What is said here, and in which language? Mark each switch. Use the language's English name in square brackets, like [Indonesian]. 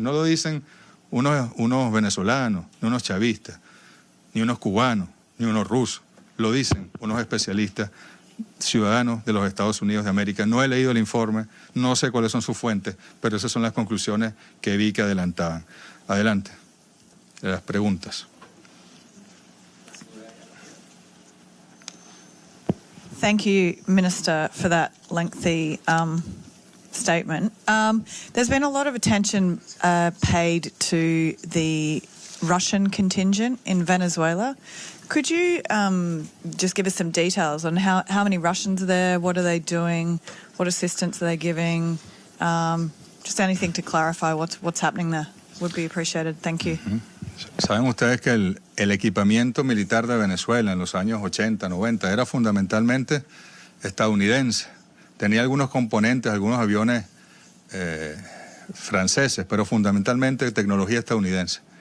[Spanish] No lo dicen unos venezolanos, ni unos chavistas, ni unos cubanos, ni unos rusos. Lo dicen unos especialistas ciudadanos de los Estados Unidos de América. No he leído el informe, no sé cuáles son sus fuentes, pero esas son las conclusiones que vi que adelantaban. Adelante, las preguntas. [English] Thank you, Minister, for that lengthy statement. There's been a lot of attention paid to the Russian contingent in Venezuela. Could you just give us some details on how many Russians are there, what are they doing, what assistance are they giving? Just anything to clarify what's happening there would be appreciated. Thank you. [Spanish] Saben ustedes que el equipamiento militar de Venezuela en los años 80, 90 era fundamentalmente estadounidense. Tenía algunos componentes, algunos aviones franceses, pero fundamentalmente tecnología estadounidense.